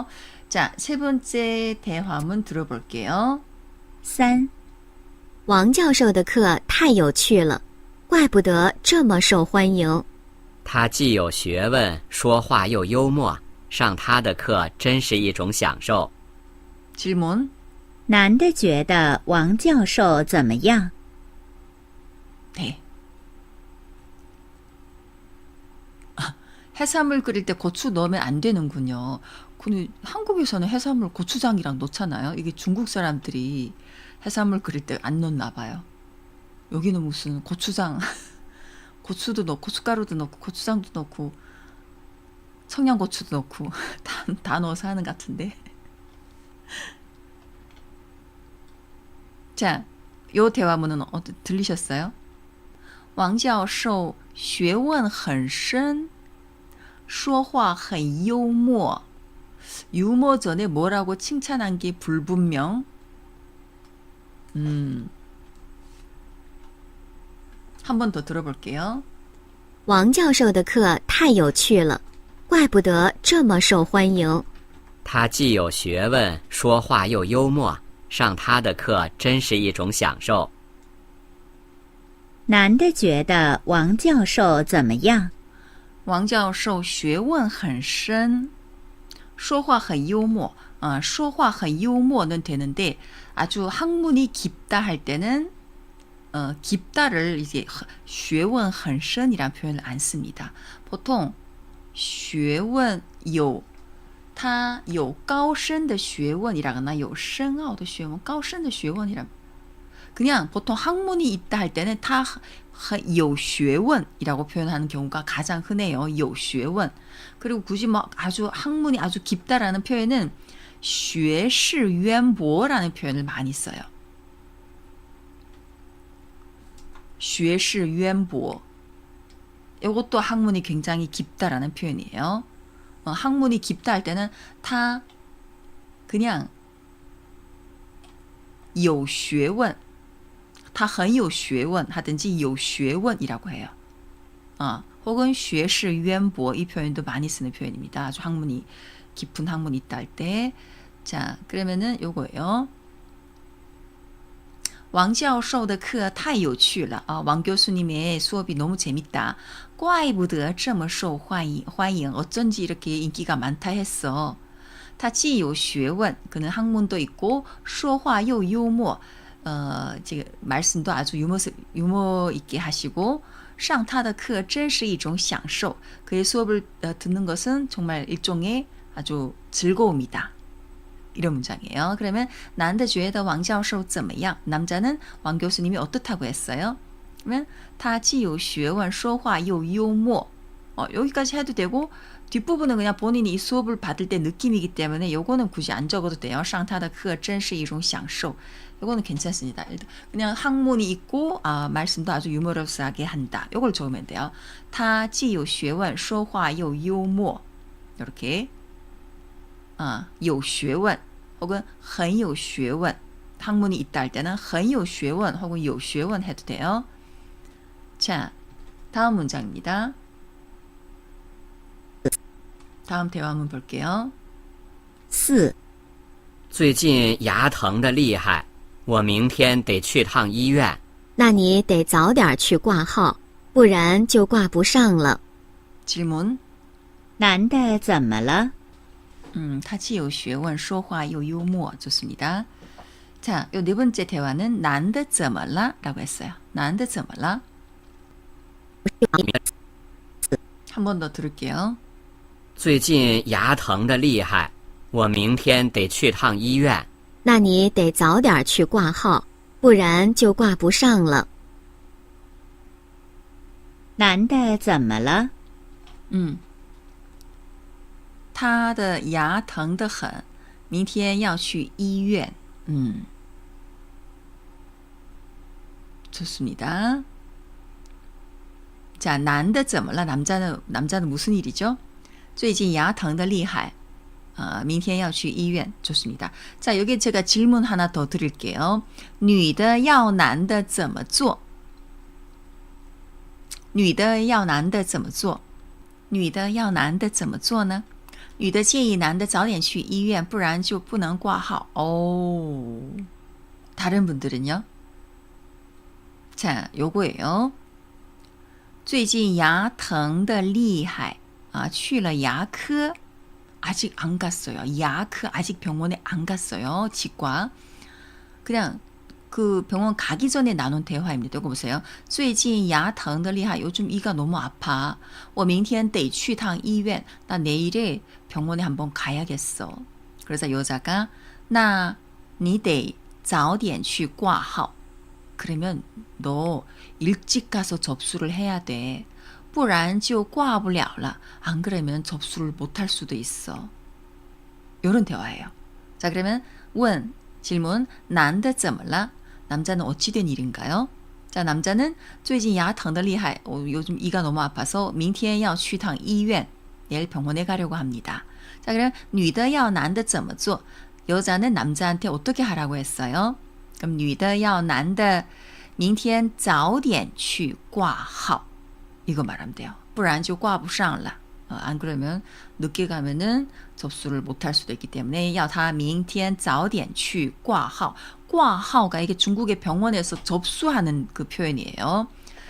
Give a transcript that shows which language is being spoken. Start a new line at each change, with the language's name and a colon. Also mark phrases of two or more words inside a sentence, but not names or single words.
Korean: 자, 세 번째 대화문 들어볼게요. 3.
Chinese: 王教授的课太有趣了，怪不得这么受欢迎。他既有学问，说话又幽默，上他的课真是一种享受。
Korean: 질문.
Chinese: 男的觉得王教授怎么样？
Korean: 네. 해산물 끓일 때 고추 넣으면 안 되는군요. 근데 한국에서는 해산물 고추장이랑 넣잖아요. 이게 중국 사람들이 해산물 끓일 때 안 넣나 봐요. 여기는 무슨 고추장, 고추도 넣고 고춧가루도 넣고 고추장도 넣고 청양고추도 넣고 다 넣어서 하는 것 같은데. 자, 요 대화문은 들리셨어요?
Chinese: 王教授学问很深说话很幽默.
Korean: 유머 전에 뭐라고 칭찬한 게 불분명. 한 번 더 들어볼게요.
Chinese: 王教授的课太有趣了，怪不得这么受欢迎。他既有学问，说话又幽默，上他的课真是一种享受。男的觉得王教授怎么样？王教授学问很深，说话很幽默. 说话很幽默
Korean: 는 되는데 아주 학문이 깊다 할 때는 깊다를 이제
Chinese: 学问很深
Korean: 이란 표현을 안 씁니다. 보통
Chinese: 学问有他有高深的学问
Korean: 이라거나
Chinese: 有深奥的学问高深的学问
Korean: 이란 그냥 보통 학문이 있다 할 때는 다
Chinese: 有学问
Korean: 이라고 표현하는 경우가 가장 흔해요.
Chinese: 有学问.
Korean: 그리고 굳이 뭐 아주 학문이 아주 깊다라는 표현은
Chinese: 学识渊博
Korean: 라는 표현을 많이 써요.
Chinese: 学识渊博.
Korean: 이것도 학문이 굉장히 깊다라는 표현이에요. 학문이 깊다 할 때는 다 그냥
Chinese: 有学问他很有学问
Korean: 하든지
Chinese: 有学问
Korean: 이라고 해요. 혹은
Chinese: 学识渊博
Korean: 이 표현도 많이 쓰는 표현입니다. 아주 학문이 깊은 학문이 있다 할 때. 자, 그러면은 요거예요.
Chinese: 王教授的课太有趣了.
Korean: 왕 교수님의 수업이 너무 재밌다.
Chinese: 怪不得这么受欢迎.
Korean: 어쩐지 이렇게 인기가 많다 했어.
Chinese: 他既有学问,
Korean: 그는 학문도 있고
Chinese: 说话又幽默.
Korean: 말씀도 아주 유머 있게 하시고
Chinese: 上他的课真是一种享受.
Korean: 그의 수업을 듣는 것은 정말 일종의 아주 즐거움이다. 이런 문장이에요. 그러면
Chinese: 男的觉得王教授怎么样?
Korean: 남자는 왕 교수님이 어떻다고 했어요?
Chinese: 그러면 他既有学问说话又幽默.
Korean: 여기까지 해도 되고 뒷부분은 그냥 본인이 이 수업을 받을 때 느낌이기 때문에 요거는 굳이 안 적어도 돼요.
Chinese: 上他的课真是一种享受.
Korean: 요거는 괜찮습니다. 그냥 학문이 있고 말씀도 아주 유머러스하게 한다. 요걸 적으면 돼요.
Chinese: 他既有学问说话又幽默.
Korean: 이렇게
Chinese: 有学问
Korean: 혹은
Chinese: 很有学问.
Korean: 학문이 있다 할 때는
Chinese: 很有学问
Korean: 혹은
Chinese: 有学问
Korean: 해도 돼요. 자, 다음 문장입니다. 다음 대화문 볼게요. 4.
Chinese: 最近牙疼的厉害，我明天得去趟医院。那你得早点去挂号，不然就挂不上了。
Korean: 질문.
Chinese: 男的怎么了？他既有学问说话又幽默.
Korean: 좋습니다. 자, 요 네 번째 대화는
Chinese: 男的怎么了?
Korean: 라고 했어요.
Chinese: 男的怎么了?
Korean: 한 번 더 들을게요.
Chinese: 最近牙疼的厉害，我明天得去趟医院。那你得早点去挂号，不然就挂不上了。男的怎么了？他的牙疼得很，明天要去医院.
Korean: 좋습니다. 자,
Chinese: 男的怎么了?
Korean: 남자는 무슨 일이죠?
Chinese: 最近牙疼得厉害. 明天要去医院.
Korean: 좋습니다. 자, 여기 제가 질문 하나 더 드릴게요.
Chinese: 女的要男的怎么做?女的要男的怎么做? 女的要男的怎么做呢? 女的建议男的早点去医院，不然就不能挂号.
Korean: 다른 분들은요? 자, 요거예요.
Chinese: 最近牙疼得厉害. 去了牙科.
Korean: 아직 안 갔어요. 牙科 아직 병원에 안 갔어요. 치과. 그냥 그 병원 가기 전에 나눈 대화입니다. 이거 보세요.
Chinese: 最近牙疼得厉害.
Korean: 요즘 이가 너무 아파.
Chinese: 我明天得去趟医院.
Korean: 나 내일에 병원에 한번 가야겠어. 그래서 여자가
Chinese: 那你得早点去挂号.
Korean: 그러면 너 일찍 가서 접수를 해야 돼.
Chinese: 不然就挂不了了.
Korean: 안 그러면 접수를 못할 수도 있어. 이런 대화예요. 자, 그러면 问 질문
Chinese: 男的怎么了?
Korean: 남자는 어찌된 일인가요? 자, 남자는
Chinese: 最近牙疼得厉害.
Korean: 요즘 이가 너무 아파서
Chinese: 明天要去趟医院.
Korean: 내일 병원에 가려고 합니다. 자, 그럼
Chinese: 女的要男的怎么做?
Korean: 여자는 남자한테 어떻게 하라고 했어요?
Chinese: 그럼 女的要男的明天早点去挂号.
Korean: 이거 말하면 돼요.
Chinese: 不然就挂不上了.
Korean: 안 그러면 늦게 가면은 접수를 못할 수도 있기 때문에
Chinese: 要他明天早点去挂号.
Korean: 挂号가 이게 중국의 병원에서 접수하는 그 표현이에요.